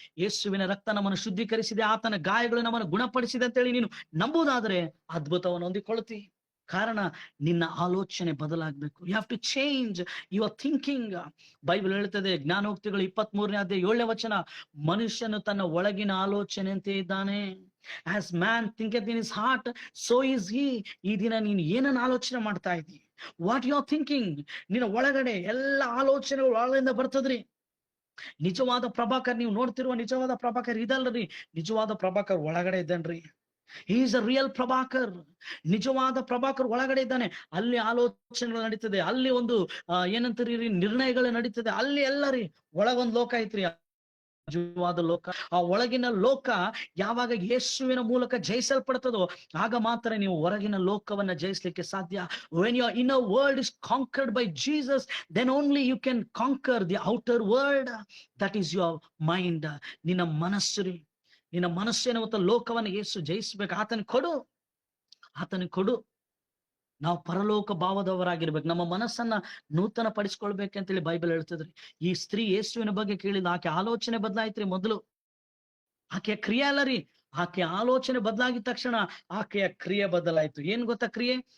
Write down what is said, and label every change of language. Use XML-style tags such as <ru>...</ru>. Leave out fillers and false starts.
<kn>ಯೇಸುವಿನ ರಕ್ತ ನಮ್ಮನ್ನು ಶುದ್ಧೀಕರಿಸಿದೆ, ಆತನ ಗಾಯಗಳು ನಮ್ಮನ್ನು ಗುಣಪಡಿಸಿದೆ ಅಂತೇಳಿ ನೀನು ನಂಬುದಾದ್ರೆ ಅದ್ಭುತವನ್ನು ಹೊಂದಿಕೊಳ್ತಿ. ಕಾರಣ ನಿನ್ನ ಆಲೋಚನೆ ಬದಲಾಗಬೇಕು.</kn> <en>You have to change your thinking.</en> <kn>Bible ಹೇಳ್ತದೆ, ಜ್ಞಾನೋಕ್ತಿಗಳು 23ನೇ ಅಧ್ಯಾಯ 7ನೇ ವಚನ, ಮನುಷ್ಯನು ತನ್ನ ಒಳಗಿನ ಆಲೋಚನೆಯಂತೆ ಇದ್ದಾನೆ.</kn> <en>As man thinketh in his heart, so is he.</en> <kn>ಈ ದಿನ ನೀನು ಏನನ್ನ ಆಲೋಚನೆ ಮಾಡ್ತಾ ಇದ್ದೀ?</kn> <en>What you are thinking?</en> <kn>ನಿನ್ನ ಒಳಗಡೆ ಎಲ್ಲ ಆಲೋಚನೆಗಳು ಒಳಗಿಂದ ಬರ್ತದ್ರಿ. ನಿಜವಾದ ಪ್ರಭಾಕರ್, ನೀವು ನೋಡ್ತಿರುವ ನಿಜವಾದ ಪ್ರಭಾಕರ್ ಇದಲ್ರಿ, ನಿಜವಾದ ಪ್ರಭಾಕರ್ ಒಳಗಡೆ ಇದ್ದಾನ್ರಿ.</kn> <en>He is a real Prabhakar.</en> <kn>ನಿಜವಾದ ಪ್ರಭಾಕರ್ ಒಳಗಡೆ ಇದ್ದಾನೆ. ಅಲ್ಲಿ ಆಲೋಚನೆಗಳು ನಡೀತದೆ, ಅಲ್ಲಿ ಒಂದು ಏನಂತೀರಿ ನಿರ್ಣಯಗಳು ನಡೀತದೆ, ಅಲ್ಲಿ ಎಲ್ಲ ರೀ ಒಳಗೊಂದು ಲೋಕ ಐತ್ರಿ, ನಿಜವಾದ ಲೋಕ. ಆ ಒಳಗಿನ ಲೋಕ ಯಾವಾಗ ಯೇಸುವಿನ ಮೂಲಕ ಜಯಿಸಲ್ಪಡ್ತದೋ ಆಗ ಮಾತ್ರ ನೀವು ಹೊರಗಿನ ಲೋಕವನ್ನ ಜಯಿಸ್ಲಿಕ್ಕೆ ಸಾಧ್ಯ.</kn> <en>When your inner world is conquered by Jesus, then only you can conquer the outer world. That is your mind.</en> <kn>ನಿನ್ನ ಮನಸ್ಸು ರೀ, ನಿನ್ನ ಮನಸ್ಸೇನ ಮತ್ತು ಲೋಕವನ್ನ ಯೇಸು ಜಯಿಸ್ಬೇಕು. ಆತನಿಗೆ ಕೊಡು. ನಾವು ಪರಲೋಕ ಭಾವದವರಾಗಿರ್ಬೇಕು. ನಮ್ಮ ಮನಸ್ಸನ್ನ ನೂತನ ಪಡಿಸ್ಕೊಳ್ಬೇಕಂತೇಳಿ ಬೈಬಲ್ ಹೇಳ್ತದ್ರಿ. ಈ ಸ್ತ್ರೀ ಯೇಸುವಿನ ಬಗ್ಗೆ ಕೇಳಿದ, ಆಕೆ ಆಲೋಚನೆ ಬದಲಾಯ್ತ್ರಿ. ಮೊದಲು ಆಕೆಯ ಕ್ರಿಯೆ ಅಲ್ಲ ರೀ, ಆಕೆ ಆಲೋಚನೆ ಬದಲಾಗಿದ ತಕ್ಷಣ ಆಕೆಯ ಕ್ರಿಯೆ ಬದಲಾಯ್ತು. ಏನ್ ಗೊತ್ತಾ ಕ್ರಿಯೆ?</kn>